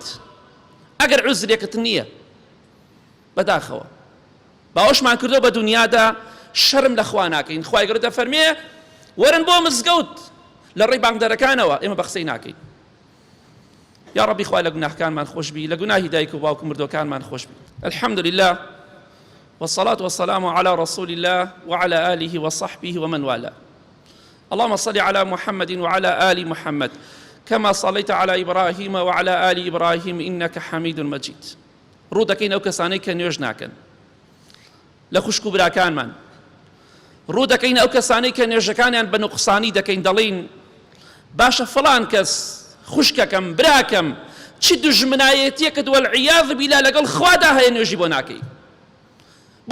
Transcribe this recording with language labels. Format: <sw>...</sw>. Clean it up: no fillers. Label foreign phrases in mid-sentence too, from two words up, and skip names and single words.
<ckb>ئەگەر عوزرێکت نییە بەداخەوە باوەشمان کردو بە دنیادا شەرم لەخوا ناکەین. خوای گەورە دەفەرمێ وەرن بۆ مزگەوت لە ڕێی بانگدارەکانەوە، ئێمە بە قسەی ناکەین. یا ڕەبی خوای لە گوناحکانمان خۆش بی، لە گوناهی دایک و باوک و مردوەکانمان خۆش بی.</ckb> <ar>الحمد لله والصلاة والسلام على رسول الله وعلى آله وصحبه ومن والاه. اللهم صل على محمد وعلى آل محمد كما صليت على إبراهيم وعلى آل إبراهيم إنك حميد مجيد.</ar> <ckb>ڕوودەکەین ئەو کەسانەی کە نوێژ ناکەن لە خوشک و براکانمان، ڕوودەکەین ئەو کەسانەی کە نوێژەکانیان بە نوقسانی دەکەین، دەڵێن باشە فڵان کەس خوشکەکەم، براکەم، چی دوژمنایەتیەکت</ckb> <ar>وەالعیاذ بیلا</ar> <ckb>لەگەڵ خوادا هەیە نوێژی بۆ ناکەی؟</ckb>